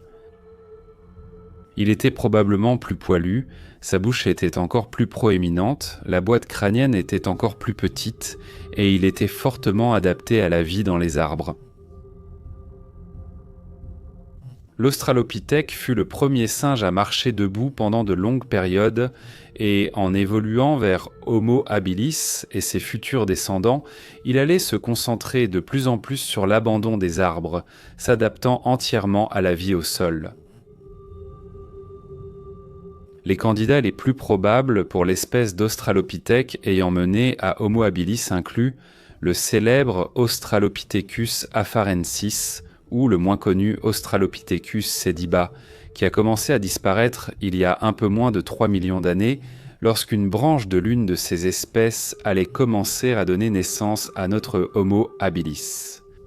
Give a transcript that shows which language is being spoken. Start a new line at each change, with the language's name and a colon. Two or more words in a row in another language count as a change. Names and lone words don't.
French: Il était probablement plus poilu, sa bouche était encore plus proéminente, la boîte crânienne était encore plus petite, et il était fortement adapté à la vie dans les arbres. L'Australopithèque fut le premier singe à marcher debout pendant de longues périodes, et en évoluant vers Homo habilis et ses futurs descendants, il allait se concentrer de plus en plus sur l'abandon des arbres, s'adaptant entièrement à la vie au sol. Les candidats les plus probables pour l'espèce d'Australopithèque ayant mené à Homo habilis incluent le célèbre Australopithecus afarensis ou le moins connu Australopithecus sediba, qui a commencé à disparaître il y a un peu moins de 3 millions d'années lorsqu'une branche de l'une de ces espèces allait commencer à donner naissance à notre Homo habilis.